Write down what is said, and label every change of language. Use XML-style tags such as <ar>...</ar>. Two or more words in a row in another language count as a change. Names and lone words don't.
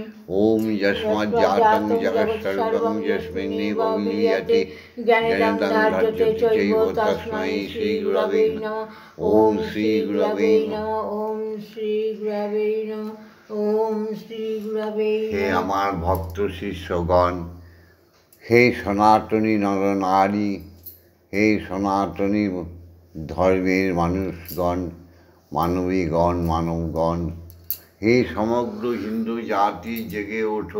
<sa>ओम यस्माज्जातं जगत्सर्वं यस्मिन्नेव विलीयते ज्ञानं धर्तते चैव तस्मै श्रीगुरवे नमः। ओम श्रीगुरवे नमः। ओम श्रीगुरवे नमः। ओम श्रीगुरवे नमः।</sa> <bn>हे আমার ভক্ত শিষ্যগণ, হে সনাতনী নরনারী, হে সনাতনী ধর্মের মানুষগণ, মানবগণ, হে সমগ্র হিন্দু জাতি, জেগে ওঠো।</bn>